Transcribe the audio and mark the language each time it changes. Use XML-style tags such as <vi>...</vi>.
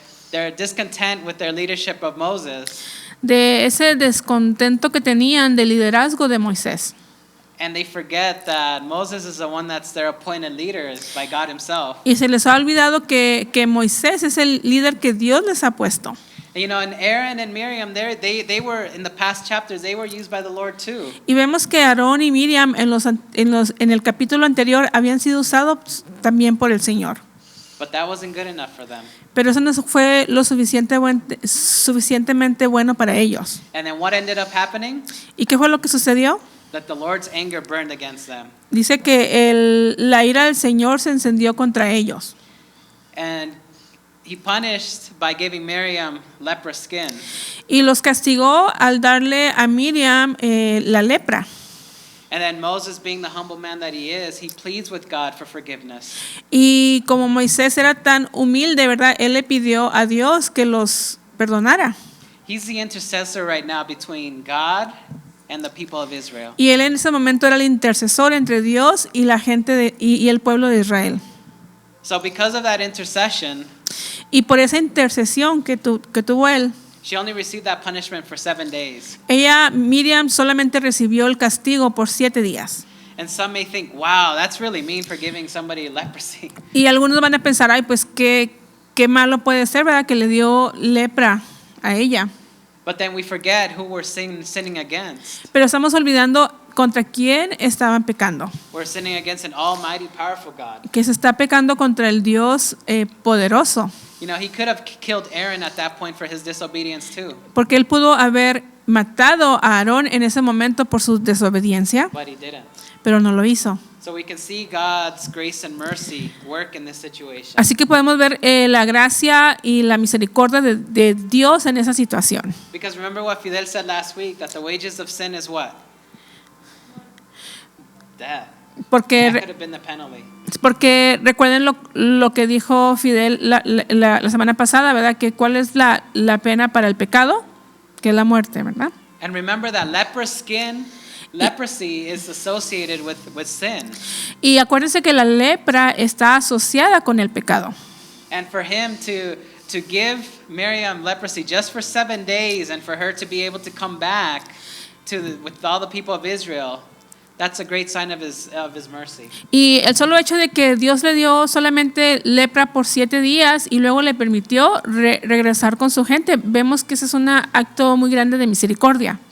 <en>They're discontent with their leadership of Moses.</en> <es>De ese descontento que tenían del liderazgo de Moisés.</es> <en>And they forget that Moses is the one that's their appointed leader by God Himself.</en> <es>Y se les ha olvidado que Moisés es el líder que Dios les ha puesto.</es> <en>And Aaron and Miriam, they were in the past chapters. They were used by the Lord too.</en> <es>Y vemos que Aarón y Miriam en el capítulo anterior habían sido usados también por el Señor.</es> <en>But that wasn't good enough for them.</en> <es>Pero eso no fue lo suficientemente bueno para ellos.</es> <en>And then what ended up happening?</en> <es>¿Y qué fue lo que sucedió?</es> <en>That the Lord's anger burned against them.</en> <es>Dice que la ira del Señor se encendió contra ellos.</es> <en>And He punished by giving Miriam leprous skin.</en> <es>Y los castigó al darle a Miriam la lepra.</es> <en>And then Moses, being the humble man that he is, he pleads with God for forgiveness.</en> <es>Y como Moisés era tan humilde, ¿verdad? Él le pidió a Dios que los perdonara.</es> <en>He's the intercessor right now between God and the people of Israel.</en> <es>Y él en ese momento era el intercesor entre Dios y la gente y el pueblo de Israel.</es> <en>So because of that intercession,</en> <es>y por esa intercesión que tuvo él,</es> <en>she only received that punishment for 7 days.</en> <es>Miriam solamente recibió el castigo por 7 días.</es> <en>And some may think, wow, that's really mean for giving somebody leprosy.</en> <es>Y algunos van a pensar, ay, pues qué malo puede ser, ¿verdad? Que le dio lepra a ella.</es> <en>But then we forget who we're sinning against.</en> <es>Pero estamos olvidando contra quién estaban pecando.</es> <en>We're sinning against an almighty, powerful God.</en> <es>Que se está pecando contra el Dios poderoso.</es> <en>He could have killed Aaron at that point for his disobedience too.</en> <es>Porque él pudo haber matado a Aarón en ese momento por su desobediencia.</es> <en>But he didn't.</en> <es>Pero no lo hizo.</es> <en>So we can see God's grace and mercy work in this situation.</en> <es>Así que podemos ver la gracia y la misericordia de Dios en esa situación.</es> <en>Because remember what Fidel said last week, that the wages of sin is what? Death. That could have been the penalty.</en> <es>Porque recuerden lo que dijo Fidel la semana pasada, ¿verdad? Que cuál es la pena para el pecado, que es la muerte, ¿verdad?</es> <en>And remember that leprous skin. leprosy is associated with sin.</en> <es>Y acuérdense que la lepra está asociada con el pecado.</es> <en>And for him to give Miriam leprosy just for 7 days and for her to be able to come back with all the people of Israel, that's a great sign of his mercy.</en> <es>Y el solo hecho de que Dios le dio solamente lepra por 7 días y luego le permitió regresar con su gente, vemos que ese es un acto muy grande de misericordia.</es>